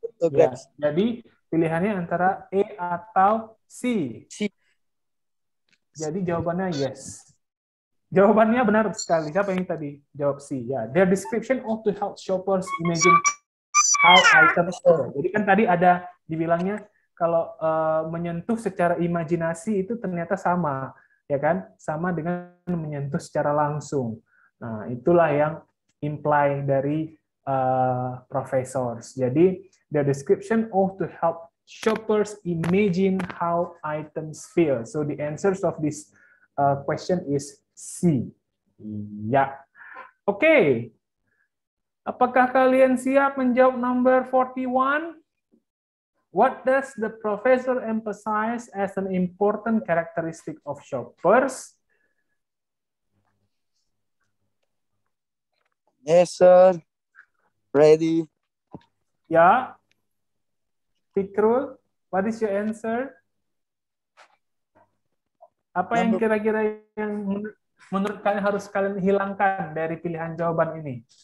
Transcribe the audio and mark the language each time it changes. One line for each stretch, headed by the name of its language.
Indonesian: Ya, jadi pilihannya antara E atau C. Jadi jawabannya yes. Jawabannya benar sekali. Siapa yang tadi jawab C?
English: Ya, their description ought to help shoppers imagine how items are.
Indonesian: Jadi kan tadi ada dibilangnya kalau menyentuh secara imajinasi itu ternyata sama, ya kan? Sama dengan menyentuh secara langsung. Nah, itulah yang imply dari professors. Jadi,
English: the description ought to help shoppers imagine how items feel. So, the answers of this question is C. Ya. Oke.
Indonesian: Apakah kalian siap menjawab number 41?
English: What does the professor emphasize as an important characteristic of shoppers? Yes, sir. Ready.
Indonesian: Ya.
English: Fikrul, what is your answer?
Indonesian: Apa yang kira-kira yang menurut kalian harus kalian hilangkan dari pilihan jawaban ini?